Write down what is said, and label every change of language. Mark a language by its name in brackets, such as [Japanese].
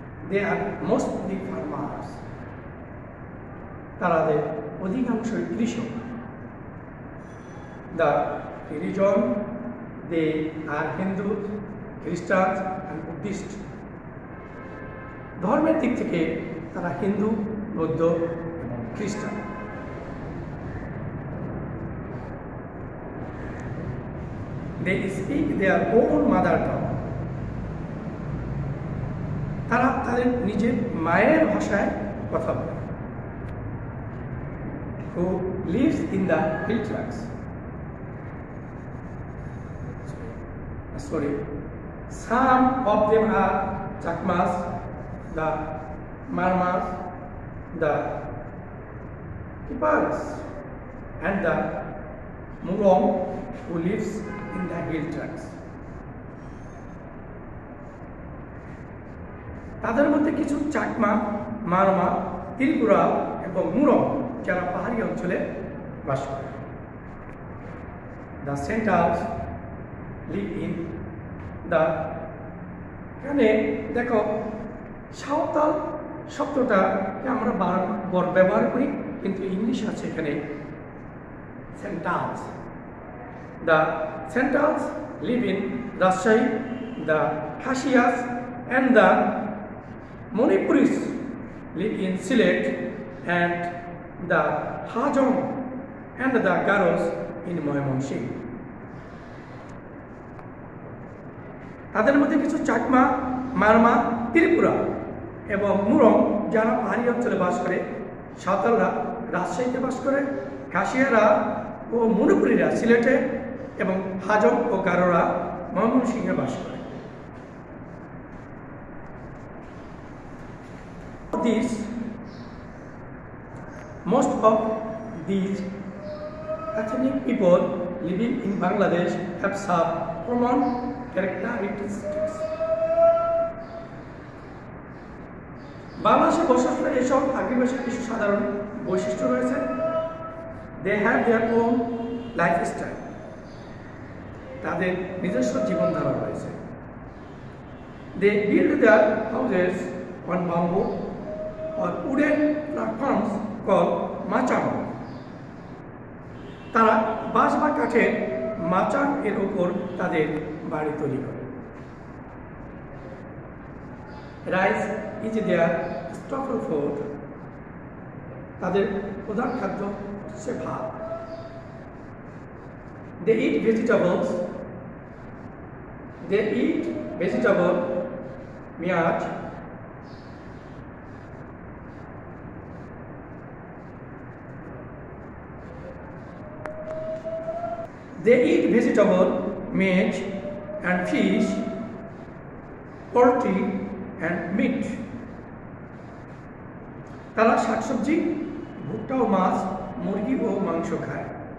[English] They are mostly farmers. [Bangla] তাদের অধিকাংশই কৃষক। [English] The religion, they are Hindus, Christians and Buddhists. [Bangla] ধর্মের দিক থেকে তারা হিন্দু, বৌদ্ধ এবং খ্রিস্টান। [English] They speak their own mother tongue. [Bangla] তারা তাদের নিজের মায়ের ভাষায় কথা বলে। [English] Who lives in the hill tracts? Sorry, some of them are Chakmas, the Marmas, the Kipars, and the Murong who lives in the hill tracts. [Bangla] তাদের মধ্যে কিছু চাকমা, মারমা, ত্রিপুরা এবং মুরং যারা পাহাড়ি অঞ্চলে বাস করে। [English] The Santals live in the, [Bangla] এখানে দেখো সাঁওতাল শব্দটা আমরা ব্যবহার করি, কিন্তু ইংলিশ আছে এখানে Santals. [English] The Santals live in Rajshahi, the Khasias and the Manipuris live in Sylhet, and the Hajong and the Garos in Mymensingh. [Bangla] তাদের মধ্যে কিছু চাকমা, মারমা, ত্রিপুরা এবং মুরং যারা পাহাড়ি অঞ্চলে বাস করে। সাঁওতালরা রাজশাহীতে বাস করে, খাসিয়ারা ও মণিপুরীরা সিলেটে এবং হাজং ও গারোরা ময়মনসিংহে বাস করে। [English] Most of these ethnic people living in Bangladesh have some common characteristics. [Bangla] বাংলাদেশে বসবাসকারী এসব আদিবাসীর কিছু সাধারণ বৈশিষ্ট্য রয়েছে। [English] They have their own lifestyle. [Bangla] তাদের নিজস্ব জীবনধারা রয়েছে। [English] They build their houses on bamboo or wooden platforms called machang. [Bangla] তারা বাঁশ বা কাঠের মাচাং এর উপর তাদের বাড়ি তৈরি করে। [English] Rice is their staple food. [Bangla] তাদের প্রধান খাদ্য হচ্ছে ভাত। [English] They eat vegetables. They eat vegetable, meat, they eat vegetable, meat and fish, poultry and meat. [Bangla] তারা শাকসবজি, ভুট্টা ও মাছ, মুরগি ও মাংস খায়।